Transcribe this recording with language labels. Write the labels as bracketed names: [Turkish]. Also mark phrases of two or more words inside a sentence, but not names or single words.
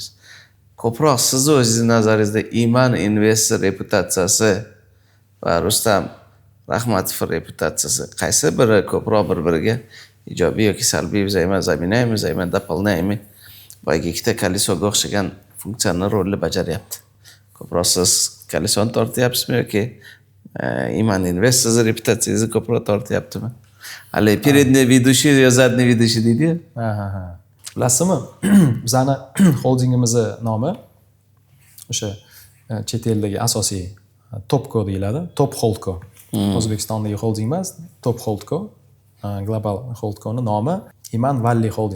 [Uzbek] Ko'proq sizni o'zingiz nazaringizda Iman Invest reputatsiyasi va Rustam Rahmatov reputatsiyasi qaysi biri ko'proq bir-biriga ijobiy yoki salbiy zaminaymi, doполняйmi va ikkita kolisoga o'xshagan funksiyani rolni bajaryapti? Ko'proq siz kolesoni tortyapsizmi yoki Iman Invest sizni reputatsiyangizni ko'proq tortyaptimi? Hali [Russian] передний ведущий, задний ведущий [Uzbek] deydi-ku. Bilasizmi? Bizani holdingimizni nomi o'sha chet eldagi asosiy Topco deyiladi. Top Holdco. O'zbekistondagi holding emas, Top Holdco. Global Holdco'ning nomi Iman Valley Holding.